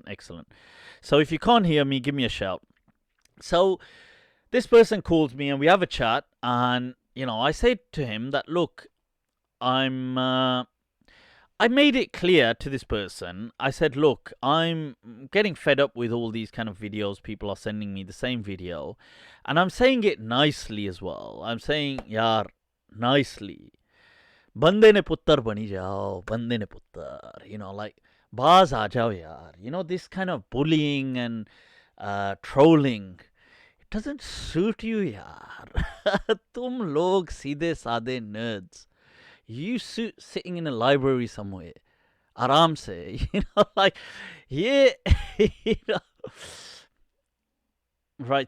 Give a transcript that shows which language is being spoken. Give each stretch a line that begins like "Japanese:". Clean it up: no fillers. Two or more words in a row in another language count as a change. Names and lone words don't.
English: So if you can't hear me, give me a shout. So this person calls me and we have a chat, and I said to him that, look, I made it clear to this person. I said, look, I'm getting fed up with all these kind of videos. People are sending me the same video, and I'm saying it nicely as well. I'm saying, yaar, nicely.
Punjabi: بندے نے پتر بنی جاؤ، بندے نے پتر. Like, باز آ جاؤ یار.
English: This kind of bullying and trolling, it doesn't suit you yaar.
Urdu: تم لوگ سیدھے سادے
English: nerds. You sitting in a library somewhere,
Urdu: آرام سے,
English: like, yeah, right.